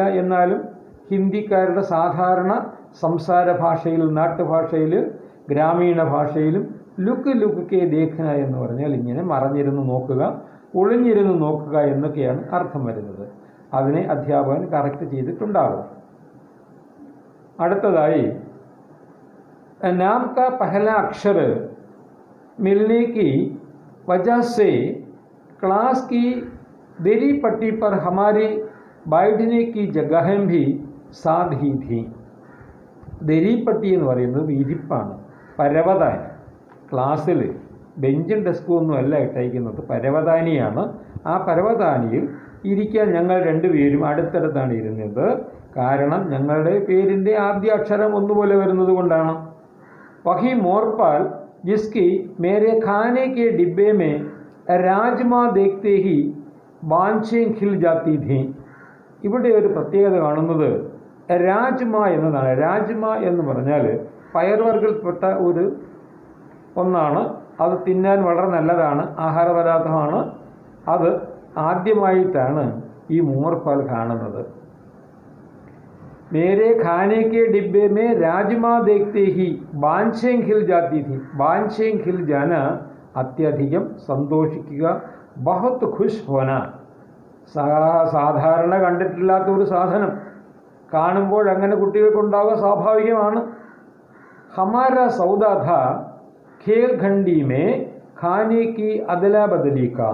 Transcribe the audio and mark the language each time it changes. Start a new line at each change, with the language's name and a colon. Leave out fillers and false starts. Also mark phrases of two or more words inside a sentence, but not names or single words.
Malayalam: എന്നാലും ഹിന്ദിക്കാരുടെ സാധാരണ സംസാര ഭാഷയിൽ, നാട്ടുഭാഷയിൽ, ഗ്രാമീണ ഭാഷയിലും
Hindi: लुक के देखना
Malayalam: എന്ന് പറഞ്ഞാൽ ഇങ്ങനെ മറഞ്ഞിരുന്ന് നോക്കുക, ഒളിഞ്ഞിരുന്ന് നോക്കുക എന്നൊക്കെയാണ് അർത്ഥം വരുന്നത്. അതിനെ അധ്യാപകൻ കറക്റ്റ് ചെയ്തിട്ടുണ്ടാകും.
Hindi: അടുത്തതായി नाम का पहला अक्षर मिलने की वजह से क्लास की देरी पट्टी पर हमारी बैठने की जगहें भी साथ ही थी.
Malayalam: ദരിപ്പട്ടി എന്ന് പറയുന്നത് ഇരിപ്പാണ്, പരവതാനി. ക്ലാസ്സിൽ ബെഞ്ചും ഡെസ്കും ഒന്നും അല്ല ഇട്ടേക്കുന്നത്, പരവതാനിയാണ്. ആ പരവതാനിയിൽ ഇരിക്കാൻ ഞങ്ങൾ രണ്ടുപേരും അടുത്തടുത്താണ് ഇരുന്നത്. കാരണം ഞങ്ങളുടെ പേരിൻ്റെ ആദ്യ അക്ഷരം ഒന്നുപോലെ വരുന്നത് കൊണ്ടാണ്.
Hindi: वही मोरपाल जिसकी मेरे खाने के डिब्बे में राजमा देखते ही बांछें खिल जाती थी.
Malayalam: ഇവിടെ ഒരു പ്രത്യേകത കാണുന്നത് രാജ്മ എന്നതാണ്. രാജ്മ എന്ന് പറഞ്ഞാൽ പയർവർഗ്ഗത്തിൽപ്പെട്ട ഒന്നാണ്. അത് തിന്നാൻ വളരെ നല്ലതാണ്, ആഹാരപദാർത്ഥമാണ്. അത് ആദ്യമായിട്ടാണ് ഈ മോർപാൽ കാണുന്നത്.
Hindi: मेरे खाने के डिब्बे में राजमा देखते ही बांछें खिल जाती थी. बांछें खिल जाना
Malayalam: അത്യധികം സന്തോഷിക്കുക,
Hindi: बहुत खुश होना.
Malayalam: സാധാരണ കണ്ടിട്ടില്ലാത്ത ഒരു സാധനം കാണുമ്പോൾ അങ്ങനെ കുട്ടികൾക്കുണ്ടാവുക സ്വാഭാവികമാണ്.
Hindi: हमारा सौदा था खेल खंडी में खाने की अदला बदली का.